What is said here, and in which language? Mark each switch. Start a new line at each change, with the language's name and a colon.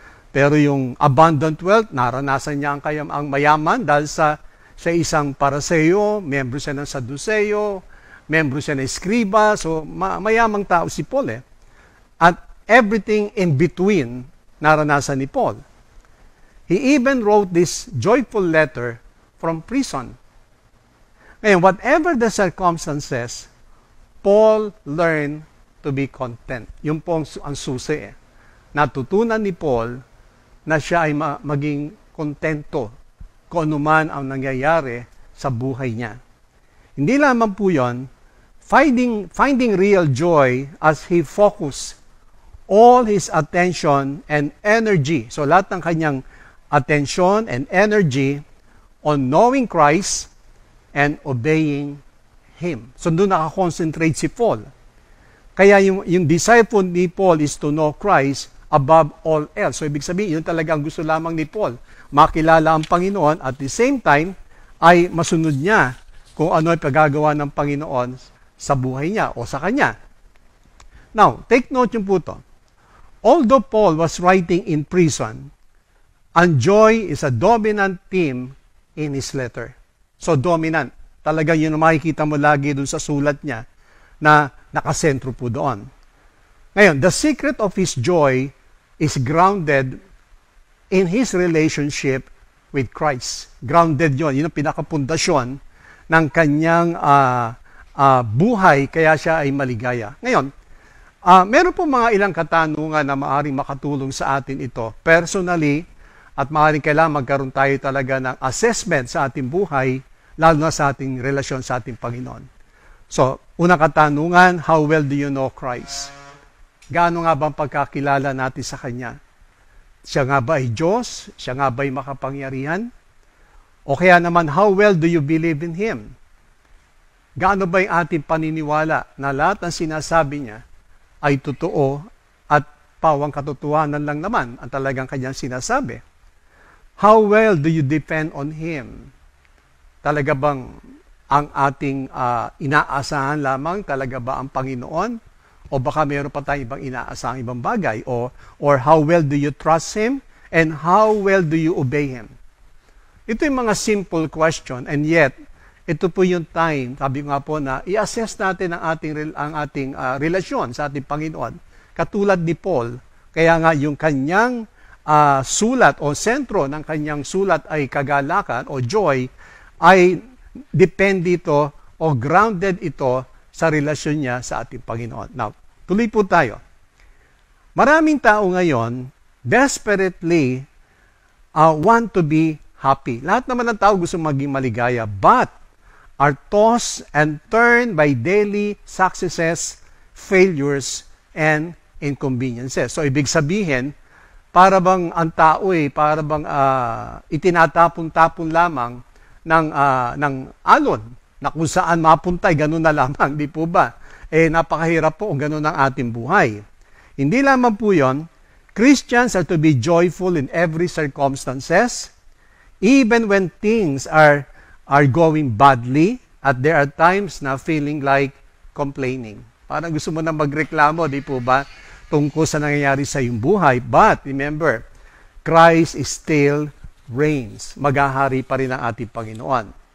Filipino: Pero yung abundant wealth, naranasan niya ang mayaman dahil sa isang Pariseo, membro siya ng Saduceo, membro siya ng Escriba, so mayamang tao si Paul eh. At
English: everything in between,
Filipino: naranasan ni Paul.
English: He even wrote this joyful letter from prison. Ngayon, whatever the circumstances, Paul learned to be content.
Filipino: Yung po ang susi eh. Natutunan ni Paul na siya ay maging kontento kung ano man ang nangyayari sa buhay niya. Hindi lamang po yun,
English: finding real joy as he focused all his attention and energy.
Filipino: So lahat ng kanyang
English: attention and energy on knowing Christ and obeying Him.
Filipino: So doon nakakonsentrate si Paul. Kaya yung disciple ni Paul
English: is to know Christ above all else.
Filipino: So ibig sabihin, yun talaga ang gusto lamang ni Paul. Makilala ang Panginoon
English: at the same time
Filipino: ay masunod niya kung ano ay pagagawa ng Panginoon sa buhay niya o sa kanya. Now, take note yung po to.
English: Although Paul was writing in prison, and joy is a dominant theme in his letter. So dominant.
Filipino: Talaga yun ang makikita mo lagi doon sa sulat niya na nakasentro po doon.
English: Ngayon, the secret of his joy is grounded in his relationship with Christ.
Filipino: Grounded yun. Yun ang pinakapundasyon ng kanyang buhay kaya siya ay maligaya. Ngayon, meron po mga ilang katanungan na maaaring makatulong sa atin ito. Personally, at maaaring kailangan magkaroon tayo talaga ng assessment sa ating buhay, lalo na sa ating relasyon sa ating Panginoon. So, unang katanungan,
English: how well do you know Christ?
Filipino: Gaano nga bang pagkakilala natin sa Kanya? Siya nga ba ay Diyos? Siya nga ba ay makapangyarihan? O kaya naman,
English: how well do you believe in Him?
Filipino: Gaano ba yung ating paniniwala na lahat ng sinasabi niya ay totoo at pawang katotohanan lang naman ang talagang kanyang sinasabi?
English: How well do you depend on Him?
Filipino: Talaga bang ang ating inaasahan lamang, talaga ba ang Panginoon? O baka meron pa tayong ibang inaasahang ibang bagay?
English: Or how well do you trust Him? And how well do you obey Him?
Filipino: Ito yung mga simple question, and yet, ito po yung time, sabi nga po na, i-assess natin ang ating relasyon sa ating Panginoon. Katulad ni Paul, kaya nga yung kanyang sulat o sentro ng kanyang sulat ay kagalakan o joy, ay depende ito o grounded ito sa relasyon niya sa ating Panginoon. Now, tuloy po tayo. Maraming tao ngayon
English: desperately want to be happy.
Filipino: Lahat naman ng tao gusto maging maligaya,
English: but are tossed and turned by daily successes, failures, and inconveniences.
Filipino: So, ibig sabihin, para bang ang tao para bang itinatapon-tapon lamang ng alon na kung saan mapuntay, ganun na lamang, di po ba? Napakahirap po kung ganun ang ating buhay. Hindi lamang po yon,
English: Christians are to be joyful in every circumstances, even when things are going badly, at there are times na feeling like complaining.
Filipino: Parang gusto mo na magreklamo, di po ba? Tungkol sa nangyayari sa iyong buhay.
English: But remember, Christ is still reigns.
Filipino: Maghahari pa rin ang ating Panginoon.